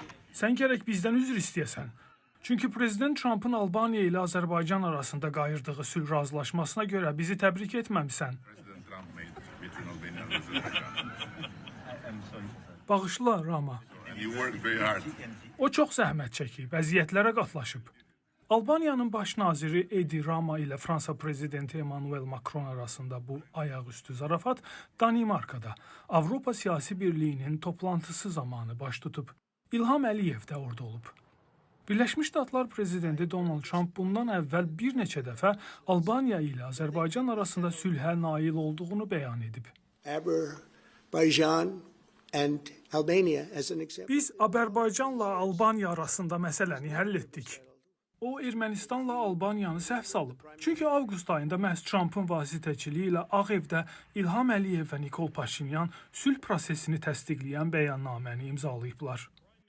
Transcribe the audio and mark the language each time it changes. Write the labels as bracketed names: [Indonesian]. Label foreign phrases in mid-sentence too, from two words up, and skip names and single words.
[Azerbaijani] Sən gərək bizdən üzr istəyəsən. Çünki Prezident Trump'ın Albaniya ilə Azərbaycan arasında qayırdığı sülh razılaşmasına görə bizi təbrik etməmisən. [English] President Trump made between Albania and Azerbaijan. [Azerbaijani] Bağışla, Rama. [English] And you worked very hard. [Azerbaijani] O çox zəhmət çəkib, əziyyətlərə qatlaşıb. Albaniyanın baş naziri Edi Rama ilə Fransa prezidenti Emmanuel Macron arasında bu ayaqüstü zarafat Danimarkada Avropa Siyasi Birliyinin toplantısı zamanı baş tutub. İlham Əliyev də orada olub. Birləşmiş Ştatlar prezidenti Donald Trump bundan əvvəl bir neçə dəfə Albaniya ilə Azərbaycan arasında sülhə nail olduğunu bəyan edib. [English] Azerbaijan and Albania as an example. [Azerbaijani] Biz Azərbaycanla Albaniya arasında məsələni həll etdik. O, Ermənistanla Albaniyanı səhv salıb. Çünki avqust ayında məhz Trump'ın vasitəçiliyi ilə Ağ Evdə İlham Əliyev və Nikol Paşinyan sülh prosesini təsdiqləyən bəyannaməni imzalayıblar.